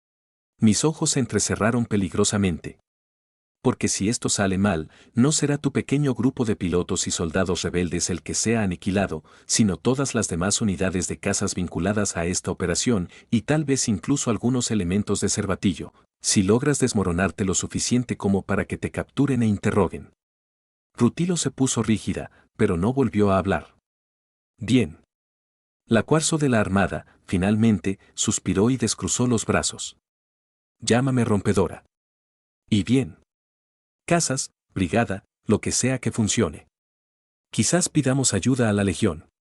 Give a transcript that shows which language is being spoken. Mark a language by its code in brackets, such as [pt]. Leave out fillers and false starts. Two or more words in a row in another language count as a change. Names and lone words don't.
[es] Mis ojos se entrecerraron peligrosamente. Porque si esto sale mal, no será tu pequeño grupo de pilotos y soldados rebeldes el que sea aniquilado, sino todas las demás unidades de cazas vinculadas a esta operación y tal vez incluso algunos elementos de Cervatillo, si logras desmoronarte lo suficiente como para que te capturen e interroguen. Rutilo se puso rígida, pero no volvió a hablar. Bien. La cuarzo de la armada, finalmente, suspiró y descruzó los brazos. Llámame rompedora. Y bien. Casas, brigada, lo que sea que funcione. Quizás pidamos ayuda a la legión.